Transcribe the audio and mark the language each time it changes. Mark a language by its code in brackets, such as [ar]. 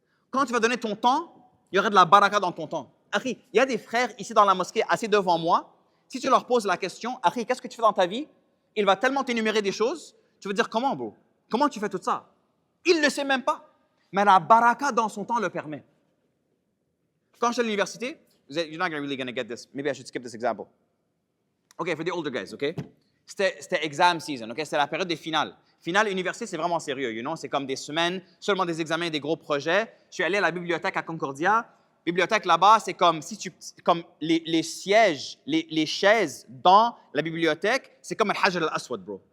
[fr] Quand tu vas donner ton temps, il y aura de la baraka dans ton temps. Akhi, il y a des frères ici dans la mosquée, assis devant moi. Si tu leur poses la question, Akhi, qu'est-ce que tu fais dans ta vie? Il va tellement t'énumérer des choses. Tu vas dire, comment, bro? Comment tu fais tout ça? Il ne le sait même pas. Mais la baraka dans son temps le permet. Quand j'étais à l'université, [en] you're not really going to get this. Maybe I should skip this example. Okay, for the older guys, okay? C'était exam season, okay? [fr] C'était la période des finales. Finale université, c'est vraiment sérieux, you know? C'est comme des semaines, seulement des examens et des gros projets. Je suis allé à la bibliothèque à Concordia. Bibliothèque là-bas, c'est comme si comme les sièges, les chaises dans la bibliothèque, c'est comme un hajar al-aswad, bro.